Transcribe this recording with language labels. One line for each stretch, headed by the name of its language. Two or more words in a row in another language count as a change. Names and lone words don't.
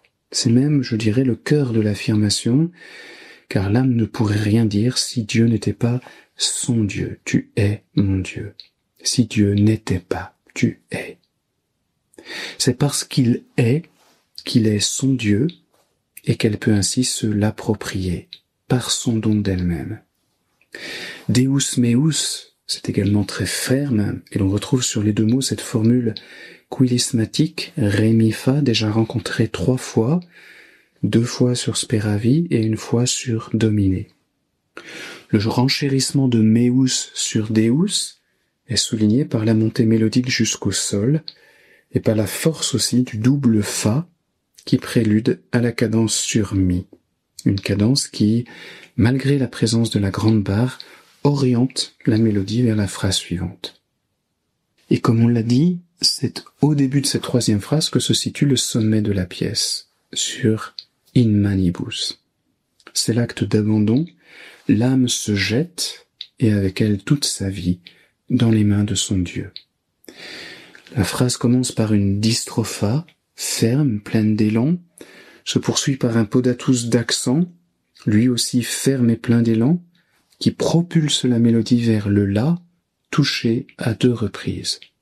French: C'est même, je dirais, le cœur de l'affirmation, car l'âme ne pourrait rien dire si Dieu n'était pas son Dieu. Tu es mon Dieu. Si Dieu n'était pas, tu es. C'est parce qu'il est son Dieu, et qu'elle peut ainsi se l'approprier, par son don d'elle-même.
Latin: Deus meus,
French: c'est également très ferme, et l'on retrouve sur les deux mots cette formule quilismatique, ré mi fa, déjà rencontrée 3 fois, 2 fois sur speravi et 1 fois sur dominé. Le renchérissement de meus sur deus est souligné par la montée mélodique jusqu'au sol, et par la force aussi du double fa, qui prélude à la cadence sur mi. Une cadence qui, malgré la présence de la grande barre, oriente la mélodie vers la phrase suivante. Et comme on l'a dit, c'est au début de cette 3e phrase que se situe le sommet de la pièce, sur
Latin: in manibus.
French: C'est l'acte d'abandon, l'âme se jette, et avec elle toute sa vie, dans les mains de son Dieu. La phrase commence par une distropha, ferme, pleine d'élan, se poursuit par un podatus d'accent, lui aussi ferme et plein d'élan, qui propulse la mélodie vers le la, touché à 2 reprises.